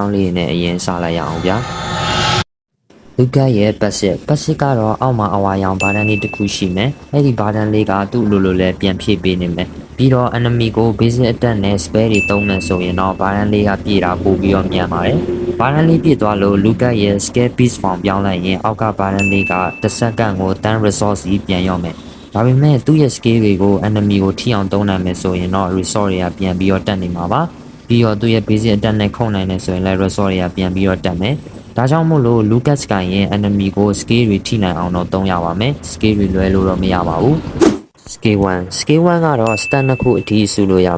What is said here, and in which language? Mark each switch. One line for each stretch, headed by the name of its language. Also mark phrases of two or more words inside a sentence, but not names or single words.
Burmese: င်းလေးနဲ့အရင်စလိုက်ရအောင်ဗျာလူကတ်ရဲ့ passive ကတော့အောက်မှာအဝါရောင်ဘာတန်းလေးတစ်ခုရှိမယ်အဲ့ဒီဘာတန်းလေးကသူ့လိုလဲပြန်ဖြည့်ပေးနေမယ်ပြီးတော့ enemy ကို basic attack နဲ့ spell တွေသုံးမယ်ဆိုရင်တော့ဘာတန်းလေးကပြည့်တာပို့ပြီးတော့မြန်ပါတယ်ဘာတန်းလေးပြည့်သွားလို့လူကတ်ရဲ့
English: scale piece form
Burmese: ပြောင်း လိုက်ရင်အောက်ကဘာတန်းလေးကတစ်စက္ကန့်ကို10 resource ကြီးပြန်ရောက်မယ်ဒါပေမဲ့သူ့ရဲ့ scale တွေကို enemy ကိုထိအောင်သုံးနိုင်မယ်ဆိုရင်တော့ resource တွေကပြန်ပြီးတော့တက်နေမှာပါပြီးတော့သူ့ရဲ့
English: basic attack
Burmese: နဲ့ခုံနိုင်တယ်ဆိုရင်လည်း resource တွေကပြန်ပြီးတော့တက်မယ်ဒါကြောင့်မို့လို့ Lucas ကရင် enemy ကို scale တွေထိနိုင်အောင်တော့သုံးရပါမယ် scale တွေလွဲလို့တော့မရပါဘူး scale 1ကတော့ stat နှစ်ခုအထိစုလို့ရ